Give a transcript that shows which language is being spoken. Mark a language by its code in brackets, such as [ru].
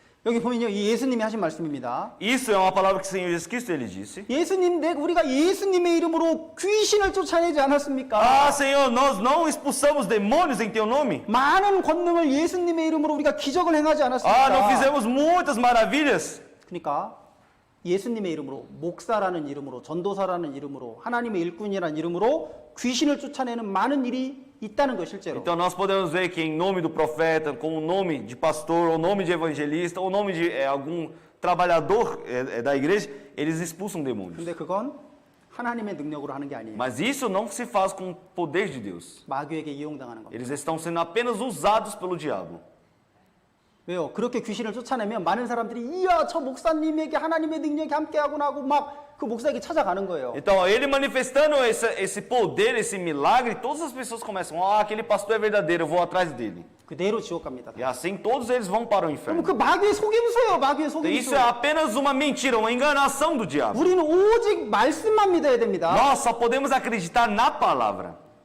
[ko] 여기 보면요, 이 예수님이 하신 말씀입니다. [pt] Isso é uma palavra que o Senhor Jesus Cristo ele disse. [ko] 우리가 예수님의 이름으로 귀신을 쫓아내지 않았습니까? [pt] Ah, Senhor, nós não expulsamos demônios em teu nome? [ko] 많은 권능을 예수님의 이름으로 우리가 기적을 행하지 않았습니까? [pt] Ah, não fizemos muitas maravilhas? [ko] 그러니까 예수님의 이름으로, 목사라는 이름으로, 전도사라는 이름으로, 하나님의 일꾼이라는 이름으로 귀신을 쫓아내는 많은 일이 있다는 거 실제로. [pt] Então nós podemos ver que em nome do profeta, com o nome de pastor, ou nome de evangelista, ou nome de algum trabalhador da igreja, eles expulsam demônios. [ko] 근데 그건 하나님의 능력으로 하는 게 아니에요. [pt] Mas isso não se faz com o poder de Deus. [ko] 마귀에게 이용당하는 겁니다. [pt] Eles estão sendo apenas usados pelo diabo. [ko] 왜요? 그렇게 귀신을 쫓아내면 많은 사람들이 이야 저 목사님에게 하나님의 능력이 함께하구나 하고 막 그 목사에게 찾아가는 거예요. [pt] Então, ele manifestando esse poder, esse milagre, todas as pessoas começam, aquele pastor é verdadeiro, eu vou atrás dele. [ko] 그대로 지옥 갑니다. [pt] E assim todos eles vão para o [ko] 그럼 [pt] inferno. [ko] 그 마귀의 속임수예요. 마귀의 [pt] Isso [ko] 속임수. [pt] é apenas uma mentira, uma enganação do diabo. [ko] 우리는 오직 말씀만 믿어야 됩니다. [pt] Nós só podemos acreditar na palavra.